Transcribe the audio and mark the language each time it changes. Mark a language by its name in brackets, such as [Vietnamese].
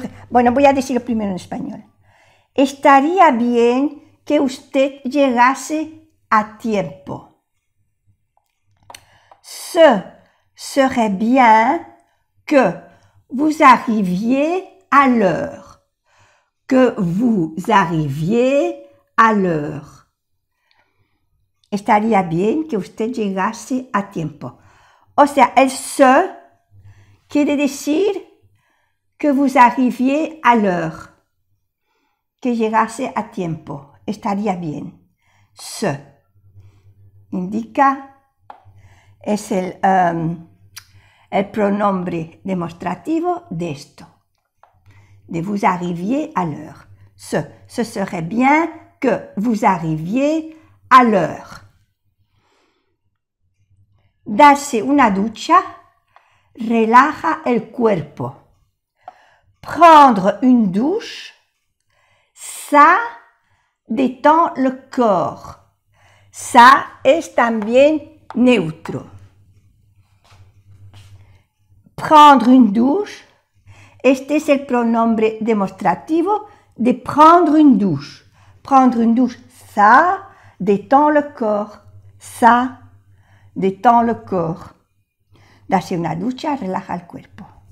[Spanish] Bueno, voy a decirlo primero en español. Estaría bien que usted llegase a tiempo. [French] Ce serait bien que vous arriviez à l'heure. Que vous arriviez à l'heure. [Spanish] Estaría bien que usted llegase a tiempo. O sea, el ce quiere decir que [French] vous arriviez à l'heure. [Spanish] Que llegase a tiempo. Estaría bien. Ce indica, es el pronombre demostrativo de esto. [French] De vous arriviez à l'heure. Ce serait bien que vous arriviez à l'heure. [Spanish] Darse una ducha relaja el cuerpo. [French] Prendre une douche, ça détend le corps. [Spanish] Ça es también neutro. [French] Prendre une douche, [Spanish] este es el pronombre demostrativo de [French] prendre une douche. Prendre une douche, ça détend le corps. Ça détend le corps. [Spanish] Darse una ducha relaja el cuerpo.